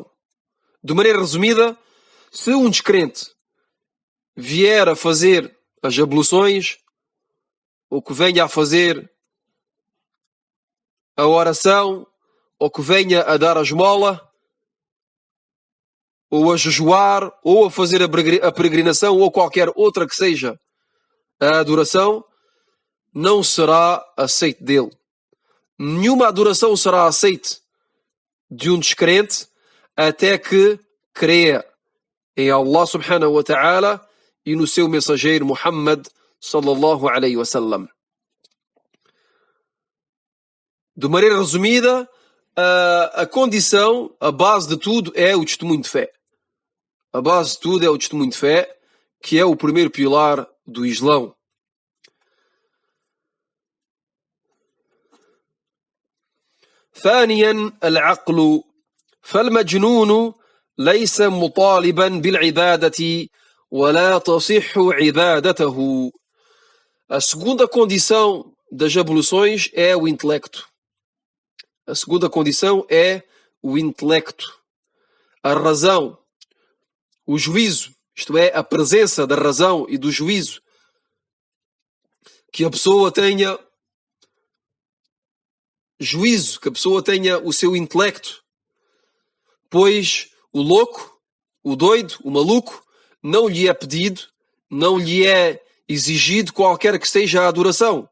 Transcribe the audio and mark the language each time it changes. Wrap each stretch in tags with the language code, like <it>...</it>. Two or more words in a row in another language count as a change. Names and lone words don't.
<pt>De maneira resumida, se um descrente vier a fazer as abluções, ou que venha a fazer a oração, ou que venha a dar a esmola, ou a jejuar, ou a fazer a peregrinação, ou qualquer outra que seja a adoração, não será aceite dele. Nenhuma adoração será aceite de um descrente até que creia em Allah</pt> <ar>سبحانه وتعالى</ar> <pt>e no seu mensageiro Muhammad</pt> <ar>صلى الله عليه وسلم.</ar> <pt>De maneira resumida, a condição, a base de tudo é o testemunho de fé. A base de tudo é o testemunho de fé, que é o primeiro pilar do Islão.</pt> <ar>ثانيا العقل فالمجنون ليس مطالبا بالعبادة ولا تصح عبادته.</ar> <pt>A segunda condição das abluções é o intelecto. A segunda condição é o intelecto, a razão, o juízo, isto é, a presença da razão e do juízo. Que a pessoa tenha juízo, que a pessoa tenha o seu intelecto, pois o louco, o doido, o maluco, não lhe é pedido, não lhe é exigido qualquer que seja a adoração.</pt>